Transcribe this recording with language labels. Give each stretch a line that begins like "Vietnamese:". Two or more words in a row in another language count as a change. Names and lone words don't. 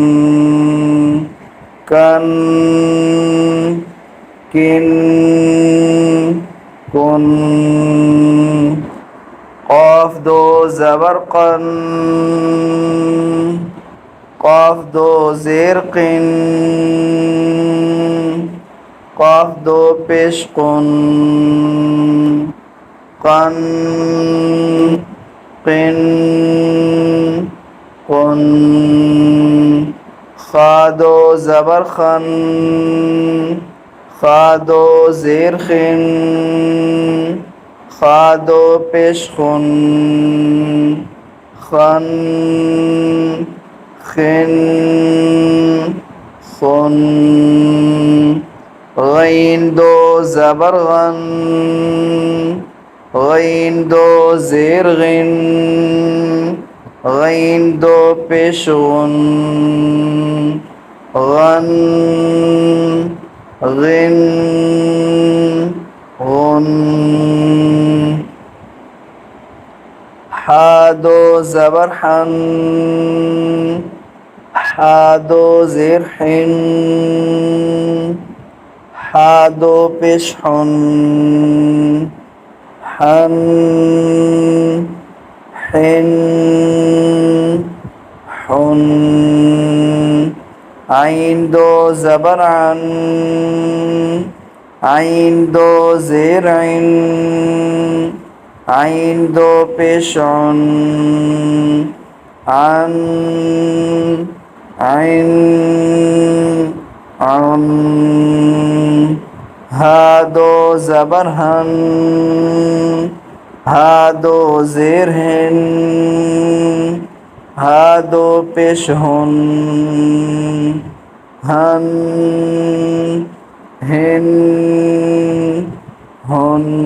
Hindi: कन किन कुन क़ाफ दो ज़बर क़न क़ाफ दो ज़ेर क़िन क़ाफ दो पेश कुन क़न क़िन कुन ख़ा दो ज़बर ख़न ख़ा दो ज़ेर ख़िन ख़ा दो पेश खुन ख़न ख़िन खुन ग़ैन दो ज़बर ग़न ग़ैन दो ज़ेर ग़िन ग़ैन दो पेश गुन ग़न ग़िन गुन हा दो ज़बर हन हा दो ज़ेर हिन हा दो पेश हुन हन हिन हुन आइन दो ज़बर अन आइन दो ज़ेर इन आइन दो पेश उन अन आइन उन हा दो ज़बर हन, हा दो ज़ेर हिन, हा दो पेश हुन, हन हिन हुन।